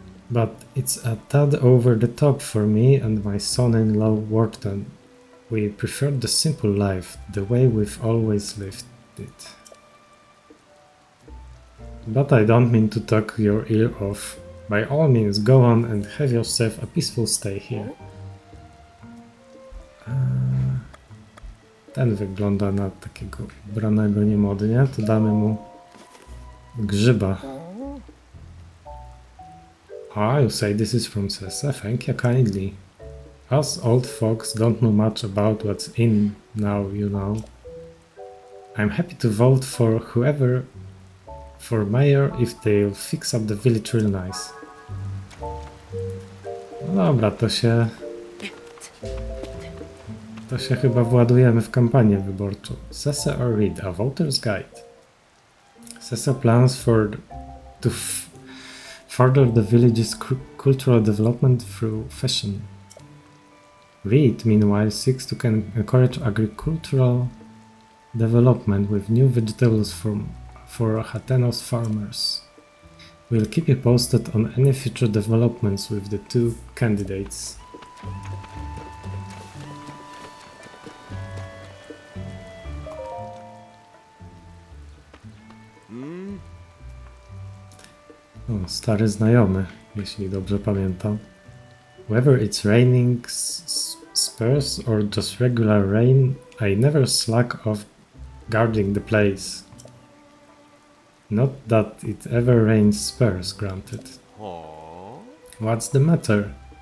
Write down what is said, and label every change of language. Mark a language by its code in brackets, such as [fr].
[en] But it's a tad over the top for me and my son-in-law Wharton. We prefer the simple life, the way we've always lived it. But I don't mean to talk your ear off. By all means, go on and have yourself a peaceful stay here. [pl] Ten wygląda na takiego ubranego niemodnie, to damy mu grzyba. [en] You say this is from Sese? Thank you kindly. Us old folks don't know much about what's in now, you know. I'm happy to vote for whoever for mayor if they'll fix up the village real nice. [pl] No dobra, to się chyba władujemy w kampanię wyborczą. [en] Sese or Read, a voter's guide. Sese plans to further the village's cultural development through fashion. Reed, meanwhile, seeks to encourage agricultural development with new vegetables for Hateno's farmers. We'll keep you posted on any future developments with the two candidates. [pl] O, stary znajomy, jeśli dobrze pamiętam. [en] Whether it's raining spurs or just regular rain, I never slack off guarding the place. Not that it ever rains spurs, granted. What's the matter?